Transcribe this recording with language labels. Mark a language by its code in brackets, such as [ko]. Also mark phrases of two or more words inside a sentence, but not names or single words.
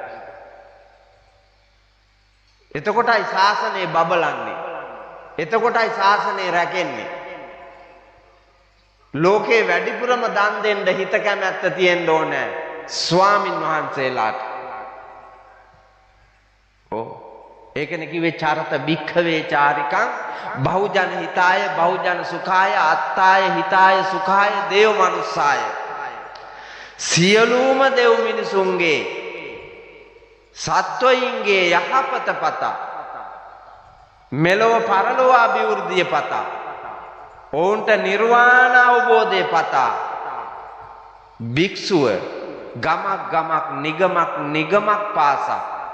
[si] එතකොටයි ශාසනය බබලන්නේ. එතකොටයි ශාසනය රැකෙන්නේ. ලෝකේ වැඩිපුරම දන් දෙන්න හිත කැමැත්ත තියෙන්න ඕන ස්වාමින් වහන්සේලාට. ඒකනේ කිව්වේ [pi] චරත භික්ඛවේ චාරිකං බහුජන හිතාය බහුජන සුඛාය අත්තාය හිතාය සුඛාය දේව මනුස්සාය. [si] සියලුම දෙව් මිනිසුන්ගේ සත්වයින්ගේ යහපත පතා, මෙලොව පරලොව අභිවෘද්ධිය පතා, ඔවුන්ට නිර්වාණ අවබෝධය පතා භික්ෂුව ගමක් නිගමක් පාසා